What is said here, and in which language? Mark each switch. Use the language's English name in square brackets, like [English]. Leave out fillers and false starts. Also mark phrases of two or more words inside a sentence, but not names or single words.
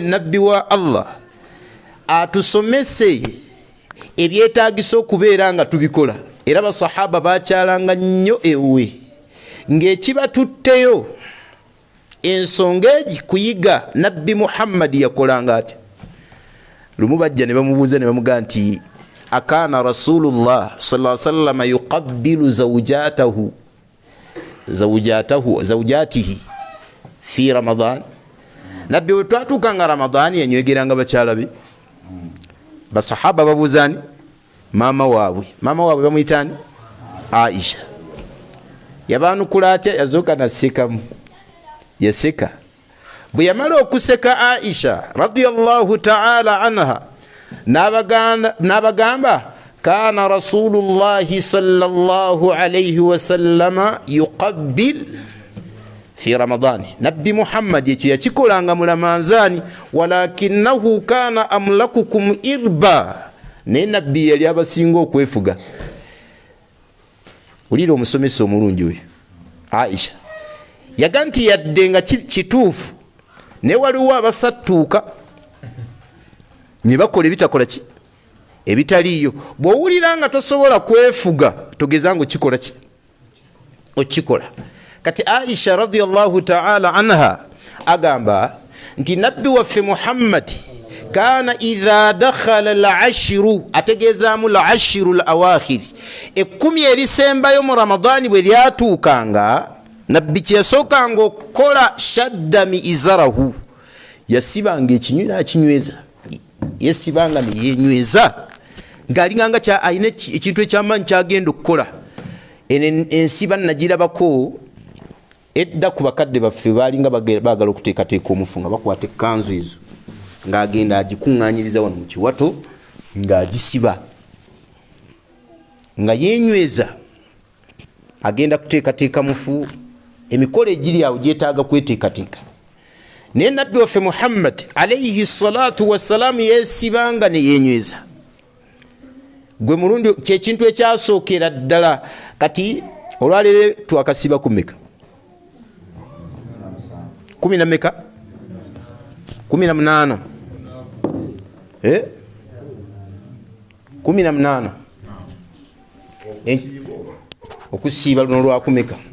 [Ganda] nabbi wa Allah atusomese ebyetaagisa okubeera nga tubikola era basahaba bakyalanga nnyo ewe ng'ekibatutteyo ensonga egi kuyiga nabbi Muhammad yakolanga ati lumu bajja ne bamubuuza ne bamugaa nti [Arabic] أكان رسول الله صلى الله عليه وسلم يقبل زوجته في رمضان [Ganda] nabbi we twatuukanga ramadani yanywegeranga bakyala be basahaba babuuzani mama waabwe bamuyitani Aisha yabaanukula atya yazooka nasekamu yaseka bwe yamala okuseka Aisha [Arabic] رضي الله تعالى عنها [Ganda] n'abagamba [Arabic] كان رسول الله صلى الله عليه وسلم يقبل في رمضان [Ganda] nabbi Muhammad ekyo yakikolanga mu Ramadani [Arabic] ولكنه كان أملككم لإربه [Ganda] naye nabbi yali abasinga okwefuga ulira omusomesa omulungi oyo Aisha yaga nti yadde nga kituufu ne waliwo abasattuuka ne bakola ebitakola ki ebitaliiyo bw'owulira nga tosobola kwefuga togeza nga okikola ki okikola kati Aisha [Arabic] رضي الله تعالى عنها [Ganda] agamba nti nabbi waffe Muhammad [Arabic] كان إذا دخل العشر [Ganda] ategezaamu [Arabic] العشر الأواخر [Ganda] ekkumi erisembayo mu Ramadani bwe lyatuukanga nabbi kyesookanga okukola [Arabic] شد مئزره [Ganda] yasibanga ekinywi n'akinyweza yesibanga ne yenyweza ng'alinganga alina ekintu ekyamaanyi kyagenda okukola ensiba nagirabako edda ku bakadde baffe baalinga baagala okuteekateeka omufu nga bakwata ekkanzu ezo ng'agenda agikuŋŋaanyiriza wano mu kiwato ng'agisiba nga yenyweza agenda kuteekateeka mufu emikolo egiri awo gyetaaga kweteekateeka naye nabbi waffe Muhammad [Arabic] عليه الصلاة والسلام [Ganda] yeesibanga ne yenyweza gwe mulundi kyekintu ekyasookera ddala kati olwaleero twakasiba ku meka 10 na meka 18 18 okusiiba luno lwakumeka